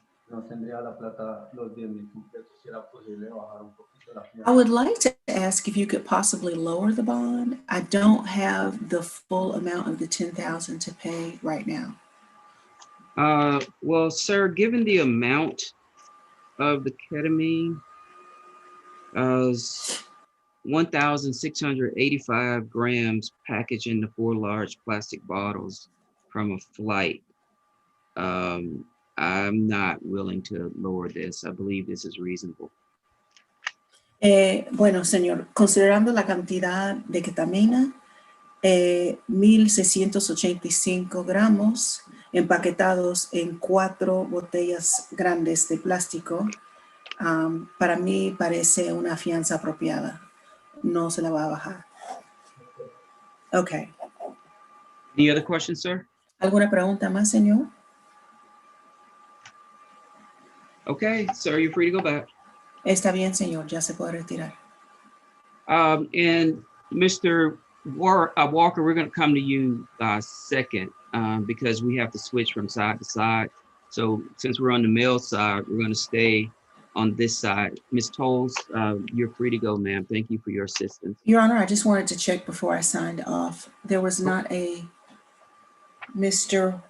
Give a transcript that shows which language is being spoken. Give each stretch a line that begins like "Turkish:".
Spanish: No tendría la plata los 10,000 completos. Si era posible bajar un poquito la
English: I
Spanish: fianza.
English: would like to ask if you could possibly lower the bond. I don't have the full amount of the 10,000 to pay right now. Well, sir, given the amount of the ketamine, 1,685 grams packaged into 4 large plastic bottles from a flight. I'm not willing to lower this. I believe this is reasonable.
Spanish: Bueno, señor, considerando la cantidad de ketamina, 1,685 gramos empaquetados en 4 botellas grandes de plástico, para mí parece una fianza apropiada. No se la va a bajar. Okay.
English: Any other questions, sir?
Spanish: ¿Alguna pregunta más, señor?
English: Okay, sir, you're free to go back.
Spanish: Está bien, señor, ya se puede retirar.
English: And Mr. Walker, we're going to come to you second because we have to switch from side to side. So since we're on the male side, we're going to stay on this side. Ms. Tolles, you're free to go, ma'am. Thank you for your assistance. Your Honor, I just wanted to check before I signed off. There was not a Mr.